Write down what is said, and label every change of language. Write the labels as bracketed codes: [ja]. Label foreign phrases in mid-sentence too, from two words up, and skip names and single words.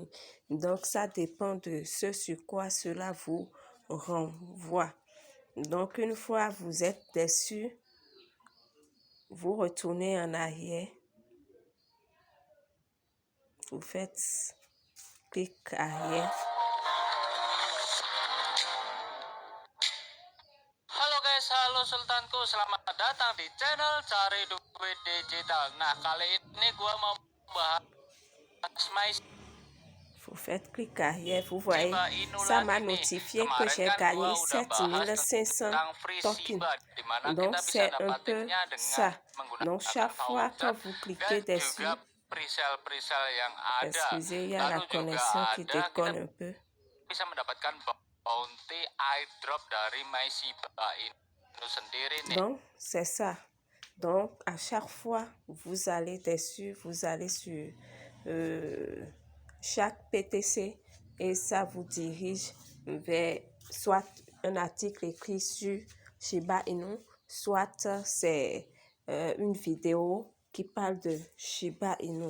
[fr] Donc, ça dépend de ce sur quoi cela vous renvoie. Donc, une fois vous êtes déçu, vous retournez en arrière, vous faites clic arrière. [id] Halo guys, halo sultanku, selamat datang di channel Cari Duit Digital. Nah, kali ini gua mau bahas My [fr] Vous faites clic arrière, vous voyez, [id] Shiba Inu [fr] ça m'a [id] lagi nih. [fr] notifié que [id] Kemarin [fr] j'ai [id] kan gua [fr] gagné [id] udah bahas [fr] 7500 [id] tentang free tokens. Shiba, dimana [fr] Donc, [id] kita bisa [fr] c'est un peu [id] dapatinnya dengan [fr] ça. Donc, [id] menggunakan [fr] chaque fois [id] voucher [fr] que vous [id] dan [fr] cliquez [id] juga [fr] dessus, [id] presale yang ada. [fr] excusez, il y a la [id] Lalu juga [fr] connexion qui [id] ada kita [fr] déconne un peu. [id] bisa mendapatkan [en] bounty airdrop [id] dari My Shiba Inu sendiri nih. [fr] Donc, c'est ça. Donc, à chaque fois, vous allez dessus, vous allez sur chaque PTC et ça vous dirige vers soit un article écrit sur Shiba Inu, soit c'est une vidéo qui parle de Shiba Inu.